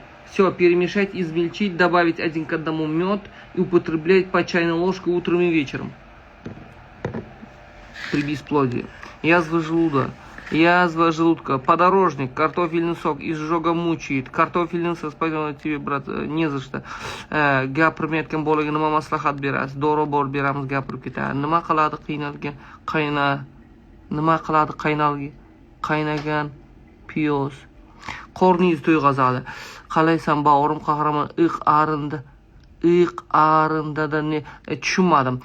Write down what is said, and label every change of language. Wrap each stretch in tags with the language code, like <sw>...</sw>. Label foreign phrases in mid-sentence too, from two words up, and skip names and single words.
<ru>Все перемешать, измельчить, добавить 1 к 1 мед и употреблять по чайной ложке утром и вечером. При бесплодии. Язва желудка, подорожник, картофельный сок, изжога мучает, картофельный сок, спасибо тебе, брат, не за что.</ru> <uz>Gapirmayotgan bolaga nima maslahat berasiz? Dori bor beramiz, gapirib ketadi. Nima qiladi qaynagan piyoz. Qorningiz to'yg'azadi. Qalaysan ba'orim qahramon, iq arindada ne tushunmadim.</uz>